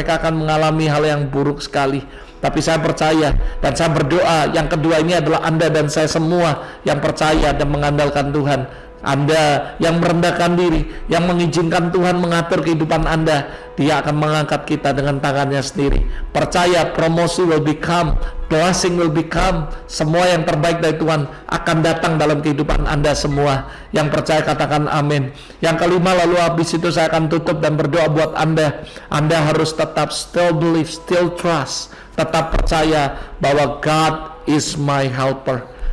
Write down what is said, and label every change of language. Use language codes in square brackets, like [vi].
[id] Mereka akan mengalami hal yang buruk sekali. Tapi saya percaya dan saya berdoa, yang kedua ini adalah Anda dan saya semua yang percaya dan mengandalkan Tuhan. Anda yang merendahkan diri, yang mengizinkan Tuhan mengatur kehidupan Anda, Dia akan mengangkat kita dengan tangannya sendiri. Percaya, promosi [en] will become, blessing will become. [id] Semua yang terbaik dari Tuhan akan datang dalam kehidupan Anda semua. Yang percaya katakan amin. Yang kelima, lalu habis itu saya akan tutup dan berdoa buat Anda. Anda harus tetap [en] still believe, still trust, [id] tetap percaya bahwa [en] God is my helper.